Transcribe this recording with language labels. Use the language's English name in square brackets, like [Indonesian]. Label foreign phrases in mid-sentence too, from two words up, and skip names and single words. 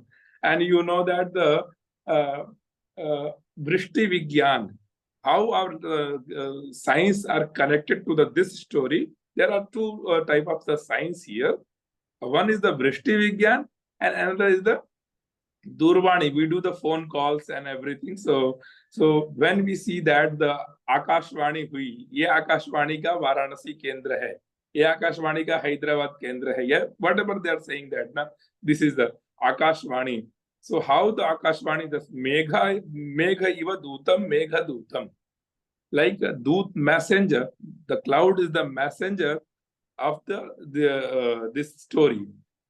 [English] And you know that the [Hindi] वृष्टि विज्ञान, [English] how our science are connected to this story. There are 2 types of the science here. One is the [Hindi] वृष्टि विज्ञान, [English] and another is the Durvani. We do the phone calls and everything. So when we see that the [Hindi] आकाशवाणी हुई, ये आकाशवाणी का वाराणसी केंद्र है, ये आकाशवाणी का हैदराबाद केंद्र है, [English] yeah, whatever they are saying that, na, this is the Akashvani. So how the Akashvani, the [Sanskrit] मेघ इव दूतम्, मेघदूतम्. [English] Like a Dut messenger, the cloud is the messenger of this story.